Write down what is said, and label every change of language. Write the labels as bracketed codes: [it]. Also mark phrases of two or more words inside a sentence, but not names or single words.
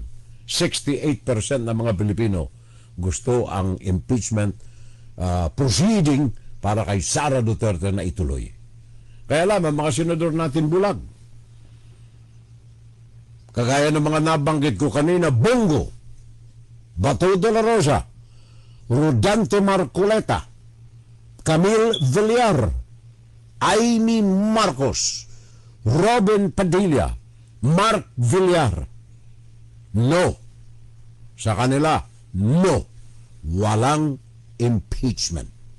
[tl] 68% ng mga Pilipino gusto ang [en] impeachment proceeding [tl] para kay Sara Duterte na ituloy. Kaya alam, ang mga senador natin bulag. Kagaya ng mga nabanggit ko kanina, Bongo, Bato de la Rosa, Rodante Marcoleta, Camille Villar, Amy Marcos, Robin Padilla, Mark Villar. No. Sa kanila, no. Walang impeachment.